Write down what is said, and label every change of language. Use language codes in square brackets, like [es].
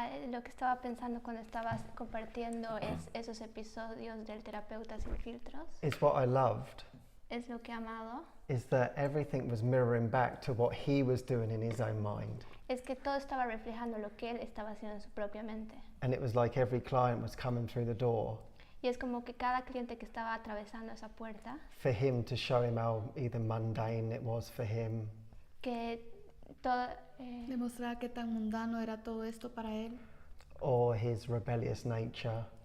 [es] Lo que estaba pensando cuando estabas compartiendo es esos episodios del terapeuta sin filtros. [en] It's what I loved. [es] Es lo que he amado. [en] Is that everything was mirroring back to what he was doing in his own mind. [es] Es que todo estaba reflejando lo que él estaba haciendo en su propia mente. [en] And it was like every client was coming through the door. [es] Y es como que cada cliente que estaba atravesando esa puerta. [en] For him to show him how either mundane it was for him. [es] Que todo. Demostrar qué tan mundano era todo esto para él. [en] Or his rebellious nature.